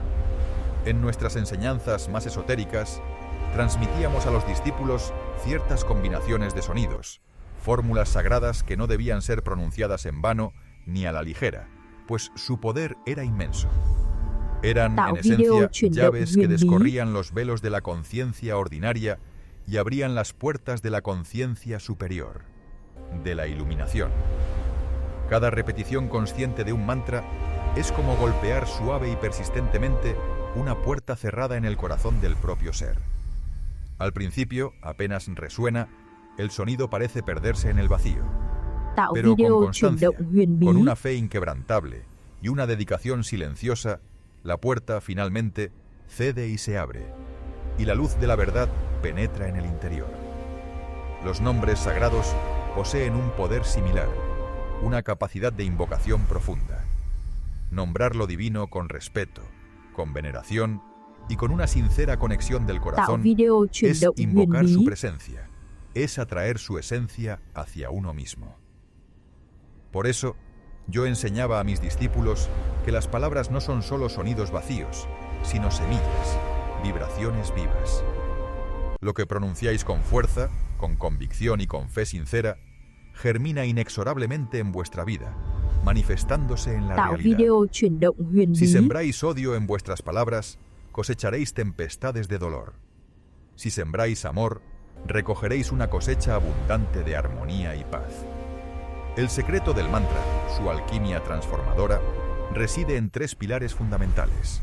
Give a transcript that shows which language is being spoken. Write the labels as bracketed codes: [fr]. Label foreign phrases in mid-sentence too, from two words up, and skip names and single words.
[es] En nuestras enseñanzas más esotéricas, transmitíamos a los discípulos ciertas combinaciones de sonidos, fórmulas sagradas que no debían ser pronunciadas en vano ni a la ligera, pues su poder era inmenso. Eran, [vi] Tạo [es] en [vi] video [es] esencia, [vi] chuyển động [es] llaves que [vi] huyền bí. [es] descorrían los velos de la conciencia ordinaria y abrían las puertas de la conciencia superior, de la iluminación. Cada repetición consciente de un mantra es como golpear suave y persistentemente una puerta cerrada en el corazón del propio ser. Al principio, apenas resuena, el sonido parece perderse en el vacío. [vi] Tạo [es] Pero con [vi] video chuyển [es] constancia, [vi] động huyền bí. [es] con una fe inquebrantable y una dedicación silenciosa, la puerta finalmente cede y se abre, y la luz de la verdad penetra en el interior. Los nombres sagrados poseen un poder similar, una capacidad de invocación profunda. Nombrar lo divino con respeto, con veneración y con una sincera conexión del [vi] Tạo [es] corazón [vi] video chuyển [es] es [vi] động huyền [es] invocar su [vi] bí. [es] presencia, es atraer su esencia hacia uno mismo. Por eso, yo enseñaba a mis discípulos que las palabras no son solo sonidos vacíos, sino semillas, vibraciones vivas. Lo que pronunciáis con fuerza, con convicción y con fe sincera, germina inexorablemente en vuestra vida, manifestándose en la [vi] Tạo [es] realidad. [vi] video chuyển động huyền [es] Si [vi] bí. [es] sembráis odio en vuestras palabras, cosecharéis tempestades de dolor. Si sembráis amor, recogeréis una cosecha abundante de armonía y paz. El secreto del mantra, su alquimia transformadora, reside en tres pilares fundamentales.